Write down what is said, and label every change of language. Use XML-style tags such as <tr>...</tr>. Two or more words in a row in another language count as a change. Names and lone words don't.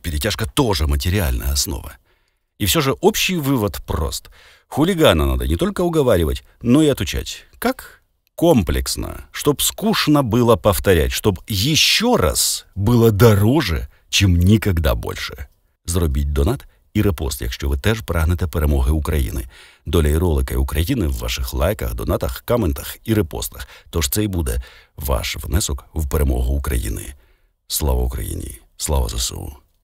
<ru>Перетяжка тоже материальная основа. И все же общий вывод прост. Хулигана надо не только уговаривать, но и отучать. Как? Комплексно. Чтоб скучно было повторять, чтоб еще раз было дороже, чим никогда больше.</ru> <uk>Зробіть донат і репост, якщо ви теж прагнете перемоги України. Доля і ролики України в ваших лайках, донатах, коментах і репостах. Тож це і буде ваш внесок в перемогу України. Слава Україні! Слава ЗСУ!</uk>